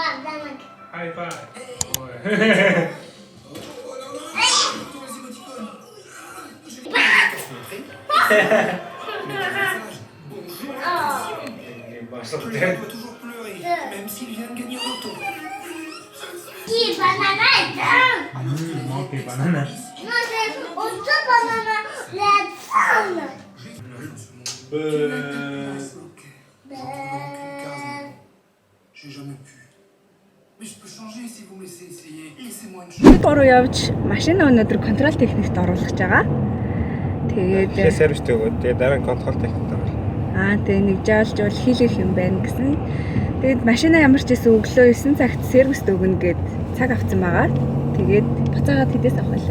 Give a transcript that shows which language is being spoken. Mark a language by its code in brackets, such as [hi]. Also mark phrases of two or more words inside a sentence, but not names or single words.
[en] High five. [fr] Même s'il vient de gagner au loto. Qui banana est dingue. Ok, banana. Non, c'est autre banana. La pomme. J'ai jamais pu. Mais je peux changer si vous me laissez essayer. Laissez-moi une chance. [mn] Бид гурав явж машина өнөөдөр контрол техникт оруулах гэж байгаа. Тэгээд Сервистэй өгөөд тэгээ дараа нь контрол техникт орно. тэгээ нэг жаалжуул хийлгэх юм байна гэсэн. Тэгээд машина ямар ч гэсэн өглөө 9 цагт сервист өгнө гэд цаг авсан байгаа. Тэгээд буцаагаад хэдээс авах вэ?